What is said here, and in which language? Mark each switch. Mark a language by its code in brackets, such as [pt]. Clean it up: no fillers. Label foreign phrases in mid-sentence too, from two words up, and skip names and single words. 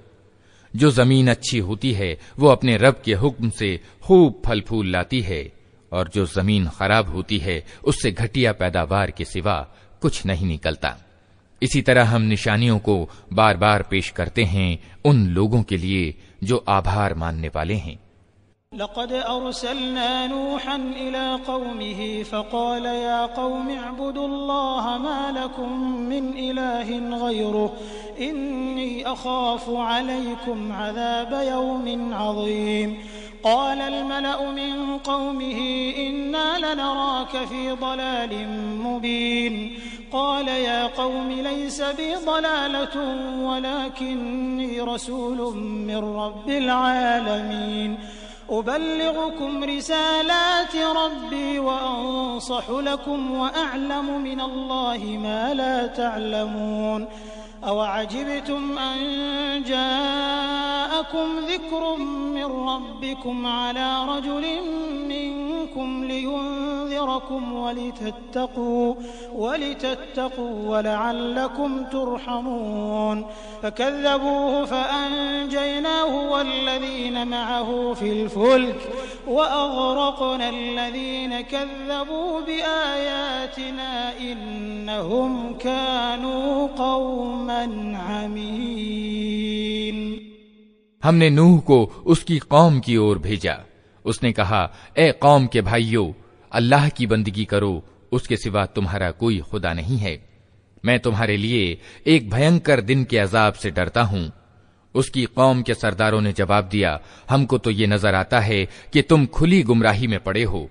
[hi] जो जमीन अच्छी होती है वो अपने रब के हुक्म से खूब फल फूल लाती है, और जो जमीन खराब होती है उससे घटिया पैदावार के सिवा कुछ नहीं निकलता। इसी तरह हम निशानियों को बार बार पेश करते हैं उन लोगों के लिए जो आभार मानने वाले हैं। [ar] لقد أرسلنا نوحا إلى قومه فقال يا قوم اعبدوا الله ما لكم من إله غيره إني أخاف عليكم عذاب يوم عظيم. قال الملأ من قومه إنا لنراك في ضلال مبين. قال يا قوم ليس بي ضلالة ولكني رسول من رب العالمين. أبلغكم رسالات ربي وأنصح لكم وأعلم من الله ما لا تعلمون. أوعجبتم أن جاءكم ذكر من ربكم على رجل منكم لينذركم ولتتقوا ولعلكم ترحمون. فكذبوه فأنجيناه والذين معه في الفلك وأغرقنا الذين كذبوا بآياتنا إنهم كانوا قوما عمين। [hi] हमने नूह को उसकी कौम की ओर भेजा। उसने कहा, ए कौम के भाइयों, अल्लाह की बंदगी करो, उसके सिवा तुम्हारा कोई खुदा नहीं है। मैं तुम्हारे लिए एक भयंकर दिन के अजाब से डरता हूं। उसकी कौम के सरदारों ने जवाब दिया, हमको तो ये नजर आता है कि तुम खुली गुमराही में पड़े हो।